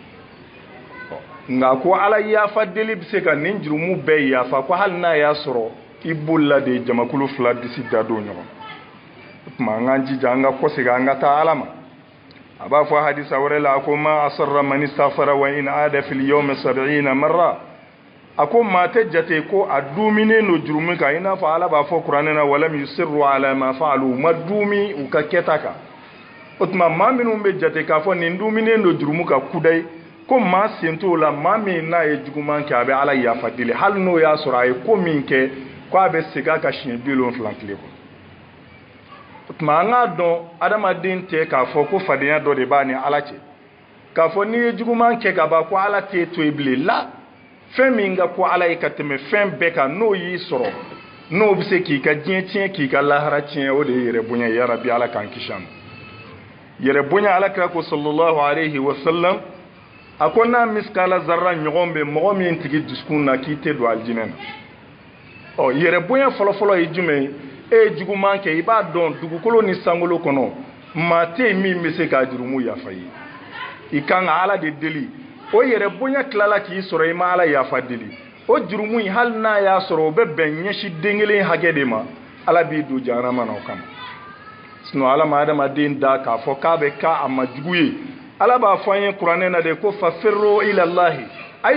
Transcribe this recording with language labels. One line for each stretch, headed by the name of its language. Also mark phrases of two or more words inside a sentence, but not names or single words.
Bambara: kɔnɔ nka ko ala yafa deli bɛ se ka nin jurumu bɛɛ yafa ko hali n'a y'a sɔrɔ i bolila de jamakulu fila disi da don ɲɔgɔn o tuma an k'an jija an ka kɔsegin an ka taa ala ma a b'a fɔ hadisa wɛrɛ la a ko
Arabic: ما أصر من استغفر وإن عاد في اليوم 70 مرة
Bambara: a ko maa tɛ jate ko a duminen don jurumu kan i n'a fɔ ala b'a fɔ kuranɛ na
Arabic: ولم يصروا على ما فعلوا
Bambara: ma dumi u ka kɛta kan o tuma maa minnu bɛ jate k'a fɔ nin duminen don jurumu kan kudayi ko maa sen t'o la maa min n'a ye juguman kɛ a bɛ ala yafa deli hali n'o y'a sɔrɔ a ye ko min kɛ ko a bɛ segin a ka siɲɛ 70 tile kɔnɔ o tuma an k'a dɔn adamaden tɛ k'a fɔ ko fadenya dɔ de b'a ni ala cɛ k'a fɔ n'i ye juguman kɛ ka ban ko ala t'e to yen bilen la fɛn min ka ko ala ye ka tɛmɛ fɛn bɛɛ kan n'o y'i sɔrɔ n'o bɛ se k'i ka diɲɛ tiɲɛ k'i ka lahara tiɲɛ o de ye yɛrɛ bonya ya rabi ala k'an kisi a ma yɛrɛ bonya alakira ko
Arabic: صلى الله عليه وسلم
Bambara: a ko n'a miskala zarra ɲɔgɔn bɛ mɔgɔ min tigi dusukun na k'i tɛ don alijinɛ na ɔ yɛrɛ bonya fɔlɔfɔlɔ ye jumɛn ye e ye juguman kɛ i b'a dɔn dugukolo ni sankolo kɔnɔ maa tɛ yen min bɛ se k'a jurumu yafa ye i kan ka ala de deli o yɛrɛ bonya tilala k'i sɔrɔ i ma ala yafa deli o jurumu in hali n'a y'a sɔrɔ o bɛ bɛn ɲɛsi den kelen hakɛ de ma ala b'i don jahanama na o kama sinon ala ma adamaden da k'a fɔ k'a bɛ k'a ma jugu ye ala b'a fɔ an ye kuranɛ na de ko
Arabic: ففروا إلى الله
Bambara: a